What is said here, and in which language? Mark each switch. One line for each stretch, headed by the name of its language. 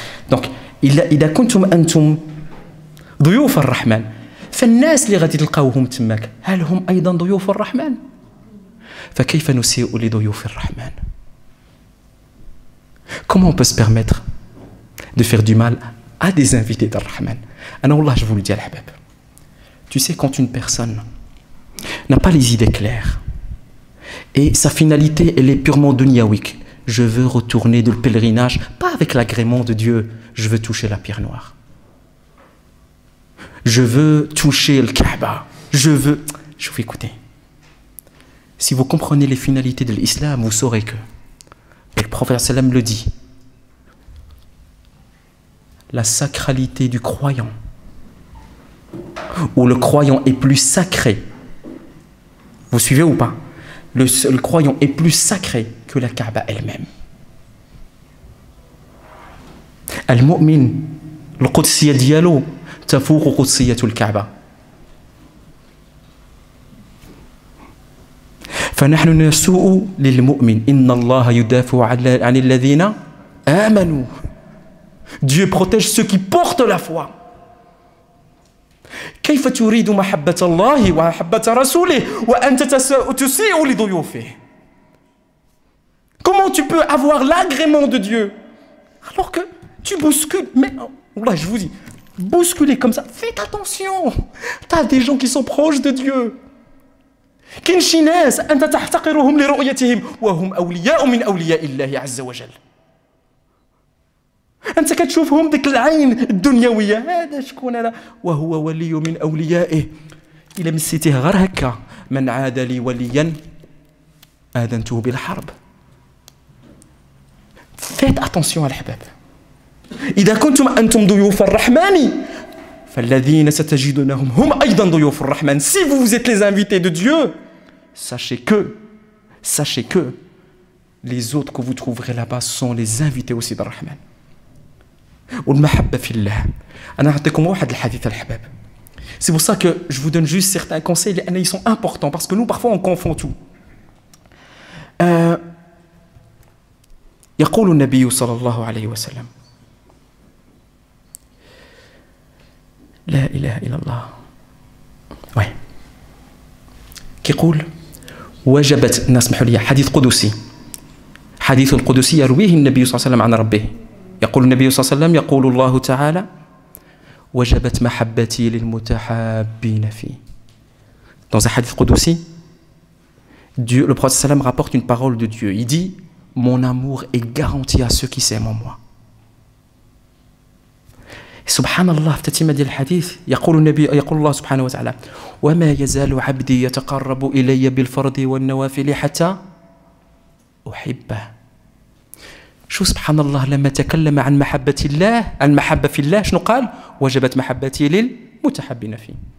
French: Donc,
Arabic: إذا كنتم أنتم ضيوف الرحمن فالناس اللي غادي تلقاوهم تماك هل هم أيضا ضيوف الرحمن؟ فكيف نسيء لضيوف الرحمن؟
French: Comment on peut se permettre de faire du mal à des invités d'Ar-Rahman? Alors Allah, je vous le dis, Al-Habab. Tu sais, quand une personne n'a pas les idées claires et sa finalité, elle est purement dunyawik, je veux retourner de pèlerinage, pas avec l'agrément de Dieu, je veux toucher la pierre noire. Je veux toucher le Kaaba. Je veux vous écouter. Si vous comprenez les finalités de l'islam, vous saurez que, et le prophète sallam le dit, la sacralité du croyant, où le croyant est plus sacré, vous suivez ou pas? Le croyant est plus sacré que la Kaaba elle-même.
Arabic: Al-mu'min, le qudsiyya diyalo, tafouq qudsiyyatul Kaaba. فنحن نسوء للمؤمن إن الله يدافع عن الذين آمنوا.
French: Dieu protège ceux qui portent la foi.
Arabic: كيف تريد محبة الله ومحبة رسوله وأنت تسيء لضيوفه?
French: Comment tu peux avoir l'agrément de Dieu alors que tu bouscules? Mais là, je vous dis, bousculer comme ça, faites attention. Tu as des gens qui sont proches de Dieu.
Arabic: كاين شي ناس أنت تحتقرهم لرؤيتهم وهم أولياء من أولياء الله عز وجل. أنت كتشوفهم ديك العين الدنيوية، هذا شكون هذا؟ وهو ولي من أوليائه. إلا مسيتيه غير هكا، من عاد لي وليا آذنته بالحرب.
French: Faites attention
Arabic: الأحباب. إذا كنتم أنتم ضيوف الرحمن فالذين ستجدونهم هم أيضا ضيوف الرحمن.
French: Si vous êtes les invités de Dieu, sachez que les autres que vous trouverez là-bas sont les invités aussi de Rahman.
Arabic: والمحبة في الله. أنا أعطيكم واحد الحديث الأحباب.
French: C'est pour ça que je vous donne juste certains conseils, ils sont importants parce que nous parfois on confond tout.
Arabic: يقول النبي صلى الله عليه وسلم لا إله إلا الله كيقول وجبت الناس اسمحوا لي حديث قدسي يرويه النبي صلى الله عليه وسلم عن ربه. يقول النبي صلى الله عليه وسلم يقول الله تعالى وجبت محبتي للمتحابين فيه.
French: Dans un hadith قدسي Dieu, le prophète sallam rapporte une parole de Dieu. Il dit mon amour est garanti à ceux qui s'aiment en moi.
Arabic: سبحان الله في تتمة ديال الحديث يقول الله سبحانه وتعالى وما يزال عبدي يتقرب إلي بالفرض والنوافل حتى أحبه. شو سبحان الله لما تكلم عن محبة الله، عن محبة في الله، شنو قال؟ وجبت محبتي للمتحبين فيه.